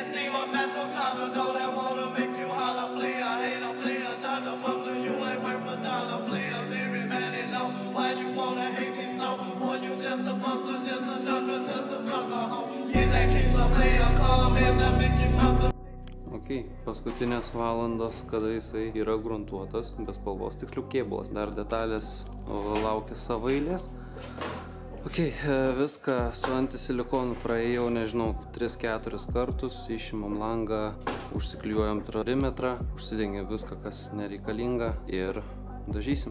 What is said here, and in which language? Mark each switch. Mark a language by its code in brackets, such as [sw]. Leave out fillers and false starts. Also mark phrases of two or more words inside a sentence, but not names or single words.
[en] you a mental collar, know that wanna make you holler, play a hater, play another buster, you ain't worth a dollar, play a lyric, man, and know why you wanna hate me so, boy, you just a buster, just a ducker, just a sucker, ho. Yeah, that keeps a player calm, man, that make you buster. [lt] Ok, paskutinės valandos, kada jisai yra gruntuotas, be spalvos, tiksliau kėbulas, dar detalės laukia savo eilės. Ok, viską su antisilikonu praėjau, nežinau, 3-4 kartus, išimam langą, užsiklijuojam perimetrą, užsidengiam viską, kas nereikalinga ir dažysim.